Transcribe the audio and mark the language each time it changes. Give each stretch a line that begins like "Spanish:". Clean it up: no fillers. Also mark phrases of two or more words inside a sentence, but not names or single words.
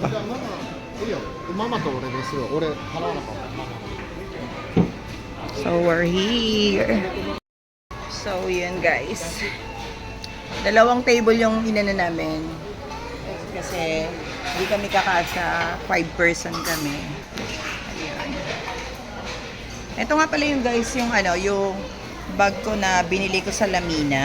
Japanese: あ、ちがうか. いいよ。ママと俺ですよ。俺払わなかった。ママ。
English: So, we're here. So,
Filipino: yun guys. Dalawang table yung inana namin. Kasi, hindi kami kakasa. 5 person kami. Ayun. Ito nga pala yung guys, yung yung bag ko na binili ko sa Lamina.